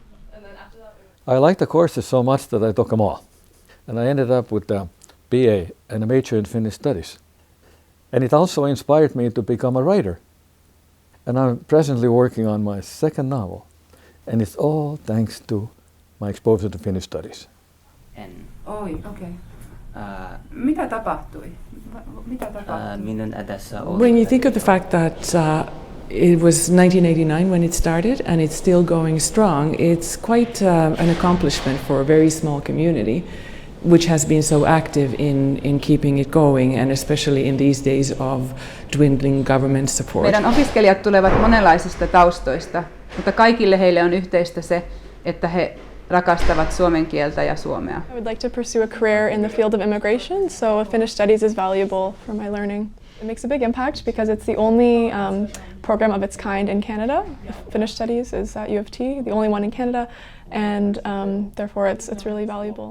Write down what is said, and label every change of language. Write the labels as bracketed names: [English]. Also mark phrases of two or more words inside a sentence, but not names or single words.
[English] I liked the courses so much that I took them all. And I ended up with a BA and a major in Finnish Studies. And it also inspired me to become a writer. And I'm presently working on my second novel. And it's all thanks to my exposure to Finnish Studies. [Finnish] Oi, okei. Mitä tapahtui? Minun edessä oli. [English] When you think of the fact that it was 1989 when it started and it's still going strong, it's quite an accomplishment for a very small community which has been so active in keeping it going, and especially in these days of dwindling government support. [Finnish] Meidän opiskelijat tulevat monenlaisista taustoista, mutta kaikille heille on yhteistä se, että he rakastavat suomen kieltä ja suomea. [English] I would like to pursue a career in the field of immigration, so Finnish Studies is valuable for my learning. It makes a big impact because it's the only program of its kind in Canada. Finnish Studies is at U of T, the only one in Canada, and therefore it's really valuable.